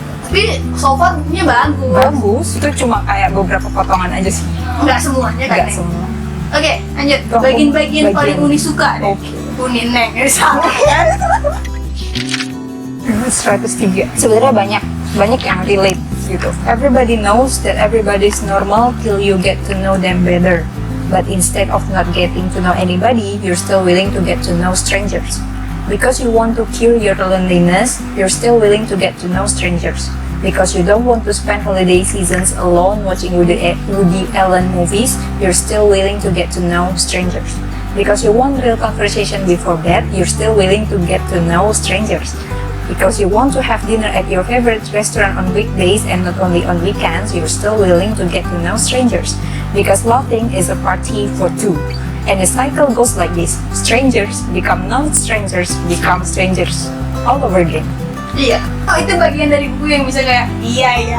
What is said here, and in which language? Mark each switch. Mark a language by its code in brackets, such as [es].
[id] Tapi [en] so far [id] bukunya bagus. Bagus, itu cuma kayak beberapa potongan aja sih. Nggak semuanya kan? Nggak semua. Oke, lanjut. Oh, Bagian-bagian paling bagian. Uni suka deh. Oke. Uni Neng, salah kan? 103. Sebenarnya banyak yang relate gitu. [en] Everybody knows that everybody is normal till you get to know them better. But instead of not getting to know anybody, you're still willing to get to know strangers. Because you want to cure your loneliness, you're still willing to get to know strangers. Because you don't want to spend holiday seasons alone watching Woody Allen movies, you're still willing to get to know strangers. Because you want real conversation before bed, you're still willing to get to know strangers. Because you want to have dinner at your favorite restaurant on weekdays and not only on weekends, you're still willing to get to know strangers. Because loving is a party for two. And the cycle goes like this. Strangers become non-strangers, become strangers. All over again. [id] Iya. Oh, itu bagian dari buku yang bisa kayak iya.